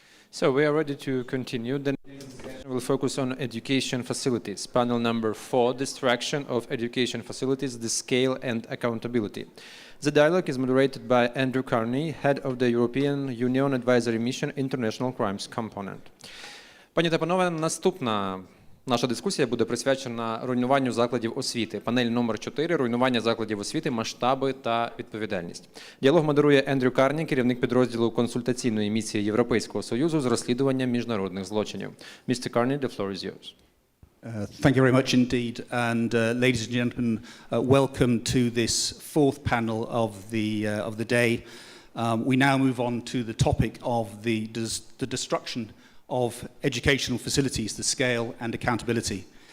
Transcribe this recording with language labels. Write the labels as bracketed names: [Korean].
[English] So we are ready to continue. The next session will focus on education facilities. Panel number 4, Distraction of Education Facilities, the Scale and Accountability. The dialogue is moderated by Andrew Carney, head of the European Union Advisory Mission International Crimes Component. [Ukrainian] Пані та панове, наступна наша дискусія буде присвячена руйнуванню закладів освіти. Панель номер 4 – руйнування закладів освіти, масштаби та відповідальність. Діалог модерує Ендрю Карні, керівник підрозділу консультаційної місії Європейського Союзу з розслідування міжнародних злочинів. [English] Mr. Carney, the floor is yours. Thank you very much indeed, and ladies and gentlemen, welcome to this fourth panel of the day. We now move on to the topic of the destruction of educational facilities, the scale and accountability.